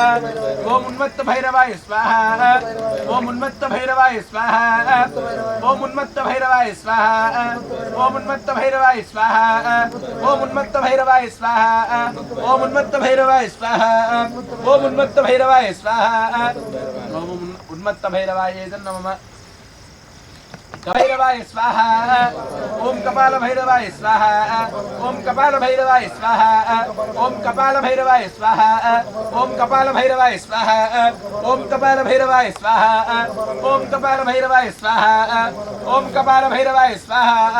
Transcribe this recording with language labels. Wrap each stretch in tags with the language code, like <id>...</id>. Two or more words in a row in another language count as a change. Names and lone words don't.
<sa>ఓం ఉన్మత్త భైరవాయ స్వాహ. ఓం ఉన్మత్త భైరవాయ స్వాహ. ఓం ఉన్మత్త భైరవాయ స్వాహ. ఓం ఉన్మత్త భైరవాయ స్వాహ. ఓం ఉన్మత్త భైరవాయ స్వాహ. ఓం ఉన్మత్త భైరవాయ స్వాహ. ఓం ఉన్మత్త భైరవాయ స్వాహ. ఓం ఉన్మత్త భైరవాయ నమః. भैरवाय स्वाहा. ओम कपाल भैरवाय स्वाहा. ओम कपाल भैरवाय स्वाहा. ओम कपाल भैरवाय स्वाहा. ओम कपाल भैरवाय स्वाहा. ओम कपाल भैरवाय स्वाहा. ओम कपाल भैरवाय स्वाहा. ओम कपाल भैरवाय स्वाहा.</sa>